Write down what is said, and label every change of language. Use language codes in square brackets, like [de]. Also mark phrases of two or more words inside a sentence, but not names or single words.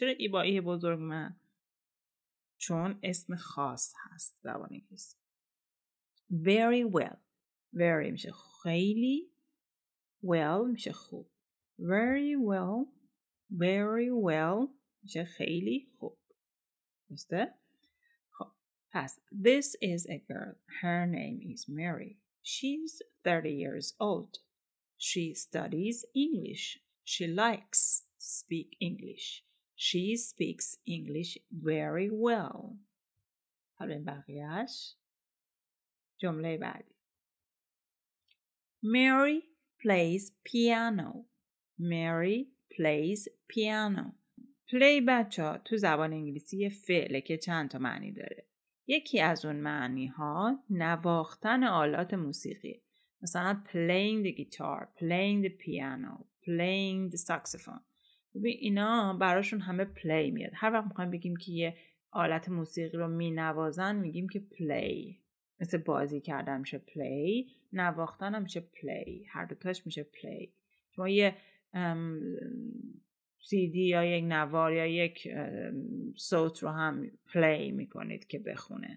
[fa] چرا ای با ای بزرگ من؟ چون اسم خاص هست زبان انگلیسی. [en] Very well. Very [fa] میشه خیلی، well میشه خوب. [en] Very well. Very well [fa] میشه خیلی خوب. درسته؟ خب پس [en] this is a girl. Her name is Mary. She's 30 years old. She studies English. She likes to speak English. She speaks English very well. [fa] حالا بقیهش جمله بعدی. [en] Mary plays piano. Mary plays piano. [fa] play بچه تو زبان انگلیسی یه فعله که چند تا معنی داره. یکی از اون معنی ها نواختن آلات موسیقی. [en] مثلا playing the guitar, playing the piano, playing the saxophone. [fa] ببین اینا براشون همه play میاد. هر وقت میخوایم بگیم که یه آلت موسیقی رو می نوازن میگیم که play. مثل بازی کردن میشه play، نواختن هم میشه play. هر دوتاش میشه play. شما یه CD یا یک نوار یا یک صوت رو هم play میکنید که بخونه.